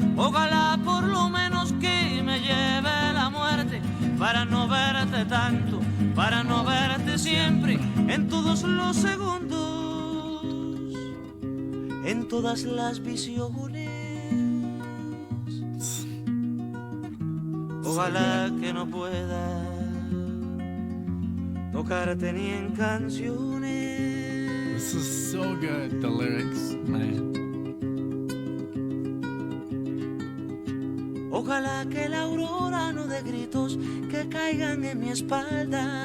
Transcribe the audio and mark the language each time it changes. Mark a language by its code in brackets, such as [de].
[es] Ojalá por lo menos que me lleve la muerte, para no verte tanto, para no verte siempre, en todos los segundos, en todas las visiones. Ojalá que no pueda tocarte ni en canciones. [en] This is so good, the lyrics, man. [es] Ojalá que la aurora no dé gritos que caigan en mi espalda.